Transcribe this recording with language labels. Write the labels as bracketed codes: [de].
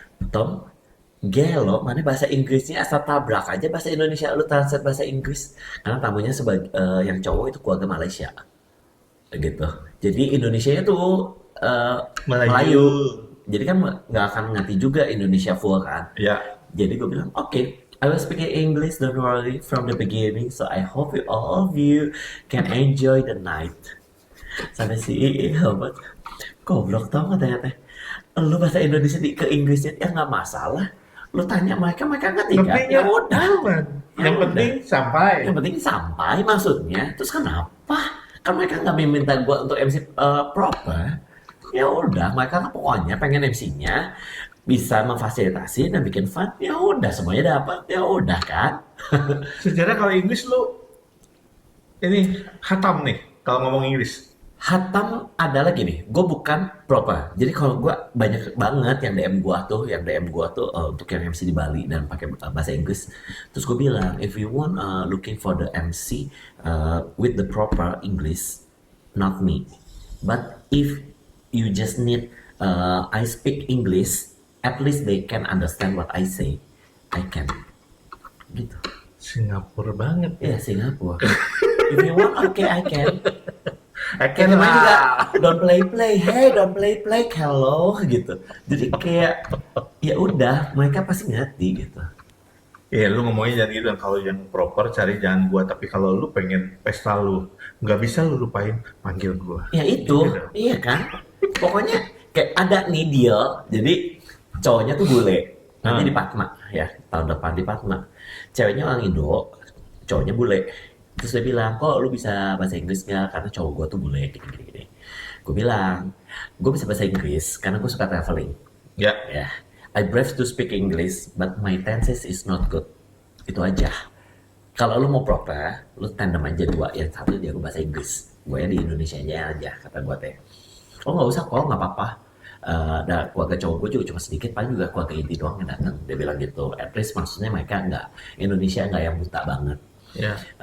[id] Tom, gelo, mana bahasa Inggrisnya asal tabrak aja bahasa Indonesia lu translate bahasa Inggris. Karena tamunya sebagai yang cowok itu keluarga Malaysia. Gitu. Jadi Indonesianya tuh Melayu. Jadi kan nggak akan ngerti juga Indonesia full kan. Ya. Jadi gue bilang, [en] okay, I will speak in English, don't worry, from the beginning. So I hope all of you can enjoy the night. [id] Sampai si Albert, goblok tau gak ternyata. Lu bahasa Indonesia ke Inggrisnya ya nggak masalah. Lu tanya mereka ngerti kan? Penting Ya udah. Yang penting sampai. Yang penting sampai maksudnya. Terus kenapa? Kan mereka nggak minta gue untuk MC proper. Ya udah, mereka pokoknya pengen MC-nya bisa memfasilitasi dan bikin fun. Ya udah, semuanya dapat. Ya udah kan. Sejarah kalau Inggris lu ini hatam nih kalau ngomong Inggris. Hatam adalah gini, gue bukan proper. Jadi kalau gue banyak banget yang DM gua tuh untuk yang MC di Bali dan pakai bahasa Inggris. Terus gue bilang, [en] if you want looking for the MC with the proper English, not me. But if you just need I speak English, at least they can understand what I say. I can. [id] Gitu. Singapura banget ya. [en] Ya Singapura. If you want, okay, I can. I [id] Kayak [en] can [id] kemarin juga lah. [en] don't play hey don't play hello gitu. [id] Jadi kayak ya udah mereka pasti ngerti gitu. Iya, lu ngomongnya jangan gitu. Kalau yang proper cari jangan gua. Tapi kalau lu pengen pesta lu, nggak bisa lu lupain panggil gua. Ya itu, Gitu. iya kan. Pokoknya kayak ada nih deal. Jadi cowoknya tuh bule. Nanti Hmm. di Padma ya tahun depan di Padma. Ceweknya orang Indo, cowoknya bule. Terus dia bilang, kok lu bisa bahasa Inggris nggak? Karena cowok gue tuh bule gini. Gue bilang, gue bisa bahasa Inggris karena gue suka traveling. Ya, [en] Ya, I brave to speak English, but my tenses is not good. [id] Itu aja. Kalau lu mau proper, lu tandem aja dua. Yang satu jago bahasa Inggris. Gue di Indonesia aja, kata gue teh. Oh nggak usah kok, nggak apa-apa. Dan keluarga cowok gue juga cuma sedikit, paling juga keluarga inti doang yang datang. Dia bilang gitu. [en] At least [id] maksudnya mereka nggak, Indonesia nggak yang buta banget. ya.